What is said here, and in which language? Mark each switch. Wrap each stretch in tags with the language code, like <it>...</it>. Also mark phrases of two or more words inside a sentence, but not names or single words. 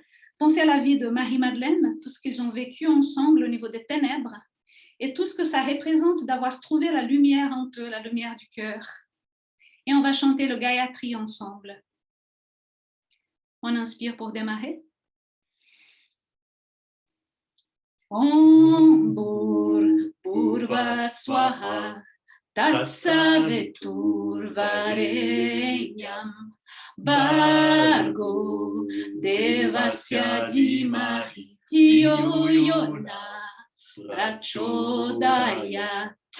<fr>Pensez à la vie de Marie-Madeleine, tout ce qu'ils ont vécu ensemble au niveau des ténèbres, et tout ce que ça représente d'avoir trouvé la lumière en eux, la lumière du cœur. Et on va chanter le Gayatri ensemble. On inspire pour démarrer.</fr> <sa>ॐ भूर् भुवः स्वाहा तत्सवितुर् वरेण्यं भर्गो देवस्य धीमहि धियो यो नः प्रचोदयात्.</sa>